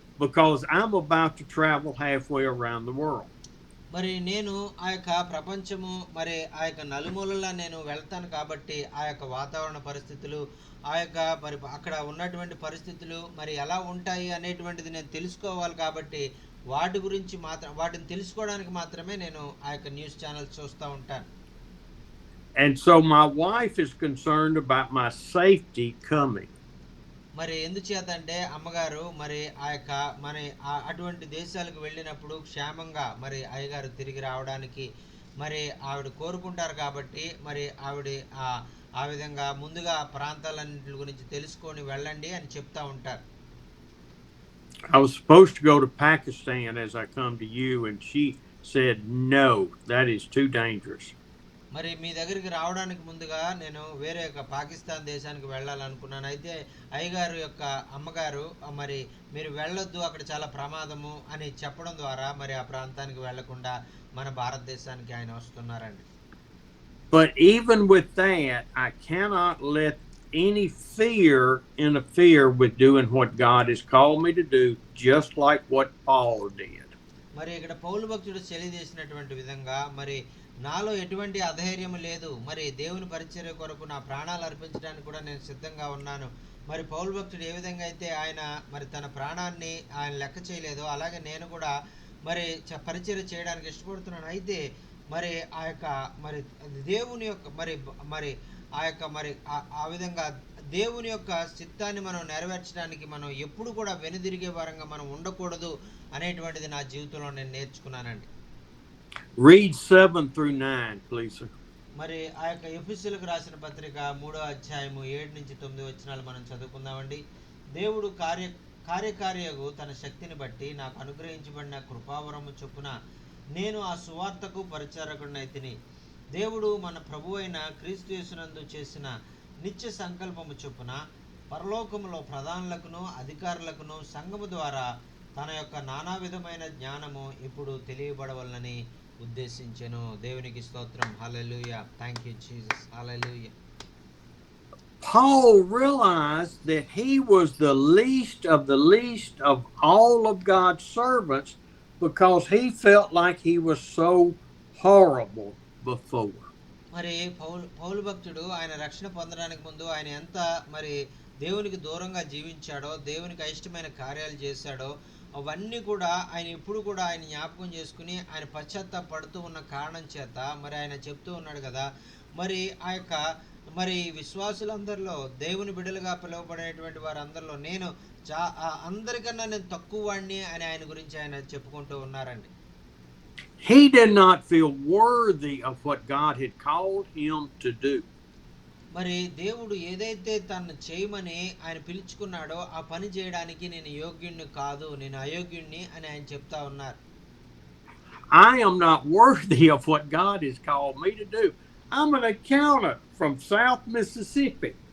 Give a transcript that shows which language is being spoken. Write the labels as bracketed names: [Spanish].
[English] because I'm about to travel halfway around the world. [Telugu] మరి నేను ఆ యొక్క ప్రపంచము మరి ఆ యొక్క నలుమూలలా నేను వెళ్తాను కాబట్టి ఆ యొక్క వాతావరణ పరిస్థితులు ఆ యొక్క మరి అక్కడ ఉన్నటువంటి పరిస్థితులు మరి ఎలా ఉంటాయి అనేటువంటిది నేను తెలుసుకోవాలి కాబట్టి వాటి గురించి మాత్రం వాటిని తెలుసుకోవడానికి మాత్రమే నేను ఆ యొక్క న్యూస్ ఛానల్స్ చూస్తూ ఉంటాను. [English] And so my wife is concerned about my safety coming. [Telugu] మరి ఎందుచేత అంటే అమ్మగారు మరి ఆ యొక్క మన అటువంటి దేశాలకు వెళ్ళినప్పుడు క్షేమంగా మరి అయ్యగారు తిరిగి రావడానికి మరి ఆవిడ కోరుకుంటారు కాబట్టి మరి ఆవిడ ఆ ఆ విధంగా ముందుగా ప్రాంతాలన్నింటి గురించి తెలుసుకొని వెళ్ళండి అని చెప్తా ఉంటారు. [English] I was supposed to go to Pakistan as I come to you, and she said, no, that is too dangerous. [Telugu] మరి మీ దగ్గరికి రావడానికి ముందుగా నేను వేరే ఒక పాకిస్తాన్ దేశానికి వెళ్ళాలనుకున్నాను. అయితే అయ్యగారు యొక్క అమ్మగారు మరి మీరు వెళ్ళొద్దు, అక్కడ చాలా ప్రమాదము అని చెప్పడం ద్వారా మరి ఆ ప్రాంతానికి వెళ్లకుండా మన భారతదేశానికి ఆయన వస్తున్నారండి. [English] But even with that, I cannot let any fear interfere with doing what God has called me to do, just like what Paul did. [Telugu] మరి ఇక్కడ పౌలు భక్తుడు తెలియజేసినటువంటి విధంగా మరి నాలో ఎటువంటి అధైర్యం లేదు, మరి దేవుని పరిచర్య కొరకు నా ప్రాణాలు అర్పించడానికి కూడా నేను సిద్ధంగా ఉన్నాను. మరి పౌలు భక్తుడు ఏ విధంగా అయితే ఆయన మరి తన ప్రాణాన్ని ఆయన లెక్క చేయలేదో అలాగే నేను కూడా మరి పరిచర్య చేయడానికి ఇష్టపడుతున్నాను. అయితే మరి ఆ యొక్క మరి దేవుని యొక్క మరి మరి ఆ యొక్క మరి ఆ విధంగా దేవుని యొక్క చిత్తాన్ని మనం నెరవేర్చడానికి మనం ఎప్పుడు కూడా వెనుదిరిగే వారంగా మనం ఉండకూడదు అనేటువంటిది నా జీవితంలో నేను నేర్చుకున్నానండి. [English] Read 7 through 9, please, sir. [Telugu] మరి ఆ యొక్క ఎఫెసీయులకు రాసిన పత్రిక 3వ అధ్యాయము 7 నుంచి 9 వచనాలు మనం చదువుకుందామండి. దేవుడు కార్యకార్యగు తన శక్తిని బట్టి నాకు అనుగ్రహించబడిన కృపావరము చొప్పున నేను ఆ సువార్తకు పరిచారకుడినైతిని. దేవుడు మన ప్రభువు అయిన క్రీస్తు యేసునందు చేసిన నిత్య సంకల్పము చొప్పున పరలోకములో ప్రధానులకును అధికారులకును సంఘము ద్వారా తన యొక్క నానా విధమైన జ్ఞానము ఇప్పుడు తెలియబడవలనని ఉద్దేశించెను. దేవునికి స్తోత్రం. హల్లెలూయా. [English] Thank you Jesus. [Telugu] Hallelujah. [English] Paul realized that he was the least of all of God's servants because he felt like he was so horrible before. [Telugu] మరి పౌలు భక్తుడు ఆయన రక్షణ పొందడానికి ముందు ఆయన ఎంత మరి దేవునికి దూరంగా జీవించాడో, దేవునికి అయిష్టమైన కార్యాలు చేశాడో అవన్నీ కూడా ఆయన ఇప్పుడు కూడా ఆయన జ్ఞాపకం చేసుకుని ఆయన పశ్చాత్తాపడుతూ ఉన్న కారణం చేత మరి ఆయన చెప్తూ ఉన్నాడు కదా, మరి ఆ యొక్క మరి విశ్వాసులందరిలో దేవుని బిడ్డలుగా పిలువబడేటువంటి వారందరిలో నేను అందరికన్నా నేను తక్కువ వాడిని అని ఆయన గురించి ఆయన చెప్పుకుంటూ ఉన్నారండి. [English] He did not feel worthy of what God had called him to do. [Telugu] మరి దేవుడు ఏదైతే తను చేయమని ఆయన పిలుచుకున్నాడో ఆ పని చేయడానికి నేను యోగ్యుణ్ణి కాదు, నేను అయోగ్యుణ్ణి అని ఆయన చెప్తా ఉన్నారు. [English] I am not worthy of what God has called me to do. I'm an accountant from South Mississippi.